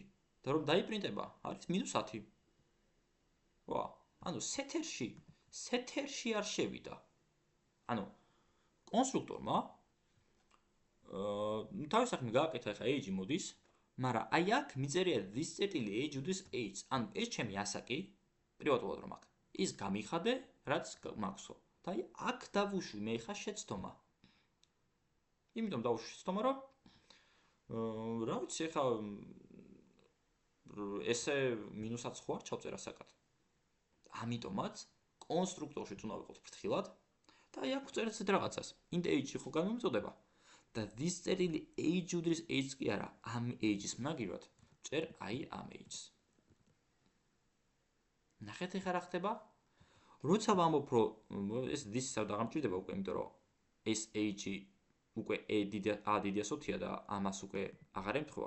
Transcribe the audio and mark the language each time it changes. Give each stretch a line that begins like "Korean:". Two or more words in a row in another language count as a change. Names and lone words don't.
Georgian: და რომ დაიპრინტება, არის -10. ვა, ანუ სეთერში არ შევიდა. ანუ კონსტრუქტორმა თავის საქმე გააკეთა ხა age მოდის, მაგრამ აი აქ მიწერია
English: this age
Georgian: უდრის age. ანუ ეს ჩემი ასაკი, პრივატულად რომ აქ, ის გამიხადე, რაც მაქვსო. და აი აქ დავუშვი მე ხა შეცდომა. იმიტომ დავუშვი შეცდომა, რომ რა ვიცი ხა ესე -10 ხო არ ჩავწერ ასაკად. ამიტომაც კონსტრუქტორშიც უნდა ვიყოთ ფრთხილად და აი აქ ვწერთ ესეთ რაღაცას.
English: int age
Georgian: ხო გამომწოდება და
English: this age
Georgian: უდრის age კი არა, ამ age-ის მაგივრად ვწერ აი ამ age-ს. ნახეთ ეხლა რა ხდება? როცა ვამბობ რომ ეს this-ს არ დაღამჭირდება უკვე, იმიტომ რომ ეს age უკვე a დიდი ასოთია და ამას უკვე აღარ ემთხვევა.